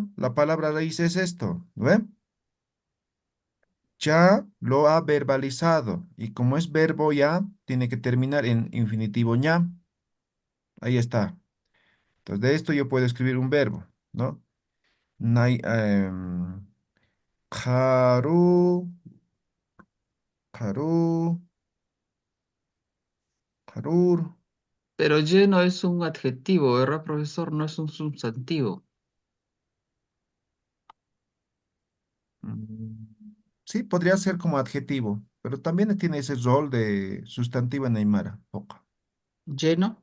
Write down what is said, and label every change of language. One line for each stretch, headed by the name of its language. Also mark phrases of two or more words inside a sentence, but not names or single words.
Spanish: La palabra raíz es esto, ¿no ven? Ya lo ha verbalizado y como es verbo ya, tiene que terminar en infinitivo ña. Ahí está. Entonces de esto yo puedo escribir un verbo, ¿no?
Aymara: Nai, karu, karu, karur.
Spanish: pero lleno es un adjetivo, ¿verdad, profesor? No es un sustantivo. Mm, Sí, podría ser como adjetivo, pero también tiene ese rol de sustantivo en Aymara, poca. Lleno,